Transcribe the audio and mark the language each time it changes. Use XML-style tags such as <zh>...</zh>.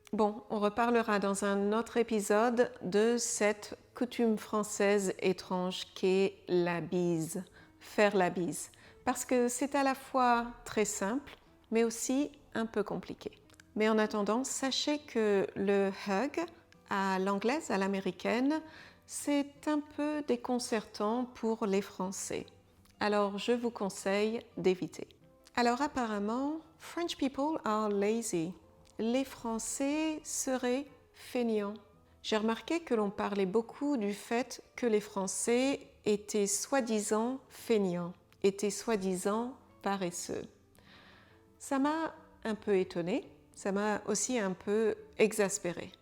<fr>Bon, on reparlera dans un autre épisode de cette coutume française étrange qu'est la bise, faire la bise, parce que c'est à la fois très simple, mais aussi un peu compliqué. Mais en attendant, sachez que le hug à l'anglaise, à l'américaine, c'est un peu déconcertant pour les Français. Alors je vous conseille d'éviter. Alors apparemment,</fr> <en>French people are lazy.</en> <fr>Les Français seraient feignants. J'ai remarqué que l'on parlait beaucoup du fait que les Français étaient soi-disant feignants, étaient soi-disant paresseux. Ça m'a un peu étonnée, ça m'a aussi un peu exaspérée.</fr>